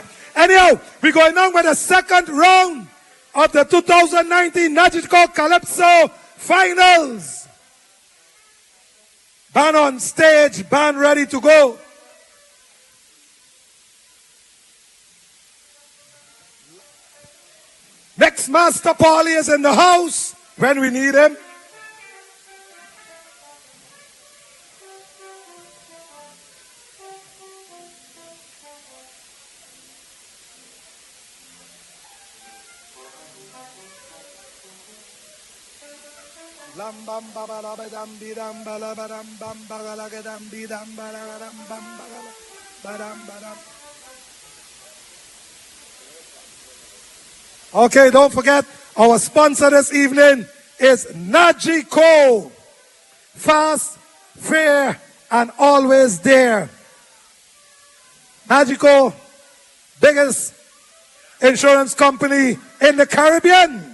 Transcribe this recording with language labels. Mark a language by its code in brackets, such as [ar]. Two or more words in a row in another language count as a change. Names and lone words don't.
[en] Anyhow, we're going on with the second round of the 2019 Nagico Calypso Finals. Band on stage, band ready to go. Next Master Paulie is in the house when we need him. Lam bam ba ba la ba dam bi dam ba la ba dam bam ba la ga dam bi dam ba la ga dam bam ba la ba dam ba dam. Okay, don't forget, our sponsor this evening is Nagico. Fast, fair, and always there. Nagico, biggest insurance company in the Caribbean.